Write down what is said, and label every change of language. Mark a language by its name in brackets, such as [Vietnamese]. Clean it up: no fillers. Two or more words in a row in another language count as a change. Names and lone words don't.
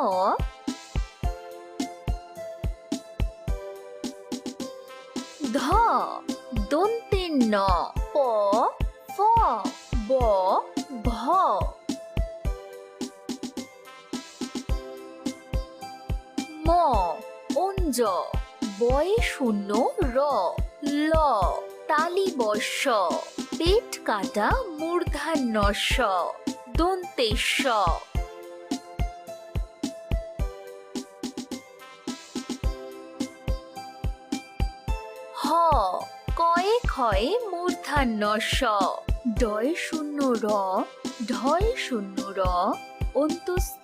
[Bangla] ধ দন্তেন্ন প ফ ব ভ ম অঞ্জ বয়ে শূন্য র ল তালি বর্ষ পেট কাটা মূর্ধান্য স দন্তে স হ কয়ে ক্ষয়ে মূর্ধান্য স ডয় শূন্য র ঢয় শূন্য র অন্তস্থ